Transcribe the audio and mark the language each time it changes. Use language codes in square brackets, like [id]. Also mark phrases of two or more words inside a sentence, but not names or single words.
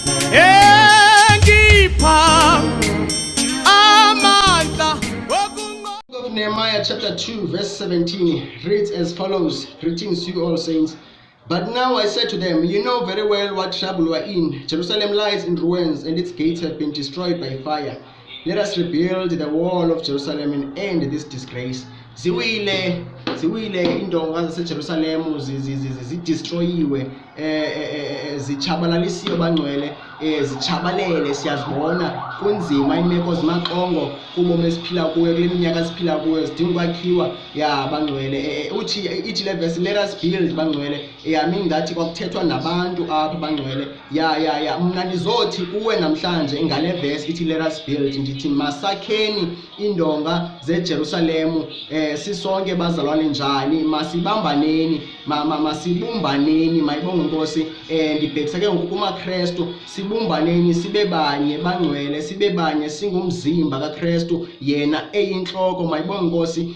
[en] Of Nehemiah chapter 2 verse 17 reads as follows. Greetings you all saints. But now I said to them, you know very well what trouble we are in. Jerusalem lies in ruins and its gates have been destroyed by fire. Let us rebuild the wall of Jerusalem and end this disgrace. [xh] Ziwile indonga zaseJerusalem zidestroyiwe, zichabalalisiwe bangcwele, zichabalele. Siyazibona kunzima imeko zimaxongo kubomi esiphila kuyo, kule minyaka esiphila kuyo, zidinga ukwakhiwa ya bangcwele. Ithi le verse, [en] let us build [xh] bangcwele, yami ngathi kwakuthethwa nabantu apha bangcwele. Ya mna ndizothi kuwe namhlanje ngale verse ithi [en] let us build, [xh] ndithi masakheni indonga zeJerusalem. Sisonke bazalwane njani, masibambaneni, masibumbaneni, mayibonge Nkosi. Ndibhekisa ke ngoku kumaKristu, sibumbaneni sibe banye bangcwele, sibe banye singumzimba kaKristu, yena eyinhloko, mayibonge Nkosi.